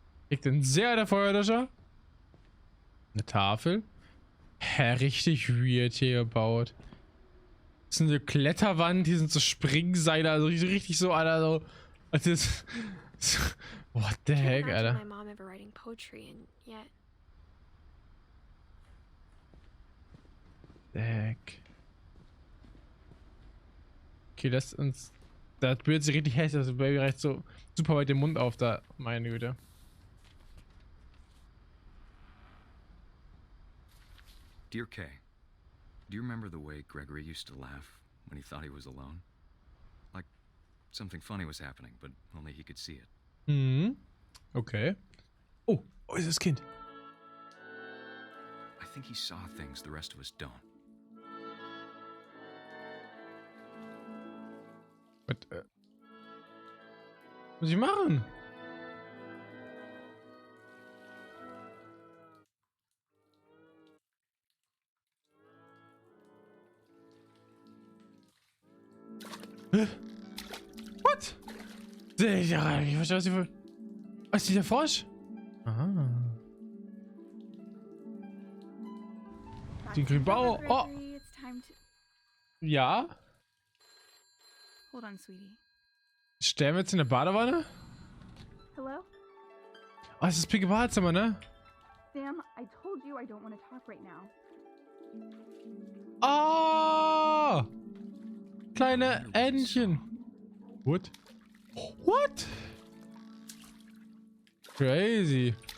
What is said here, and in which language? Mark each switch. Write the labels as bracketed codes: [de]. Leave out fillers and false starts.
[de] Liegt denn sehr der Feuerlöscher? Eine Tafel. Hä, richtig weird hier gebaut. Das ist eine Kletterwand, hier sind so Springseile, also richtig so, Alter, so. Also das, [en] what the heck, [de] Alter? [en] My mom ever writing poetry and yet. The heck. [de] Okay, lass uns. Das Bild sieht richtig hässlich, das Baby reicht so super weit den Mund auf da, meine Güte. [en] Dear Kay, do you remember the way Gregory used to laugh when he thought he was alone? Like something funny was happening, but only he could see it. [de] Mhm. Okay. Oh, ist das Kind? [en] I think he saw things the rest of us don't. [de] Was muss ich machen? [en] What? [de] Ich verstehe, was sie für. Was ist dieser Frosch? Ah. Den grünen Bau. Oh. Ja. [en] Hold on, sweetie. [de] Sterben wir jetzt in der Badewanne? [en] Hello? [de] Oh, das ist das pinke Badezimmer, ne? [en] Sam, I told you I don't want to talk right now. [de] Oh! Kleine Entchen. [en] What? What? Crazy.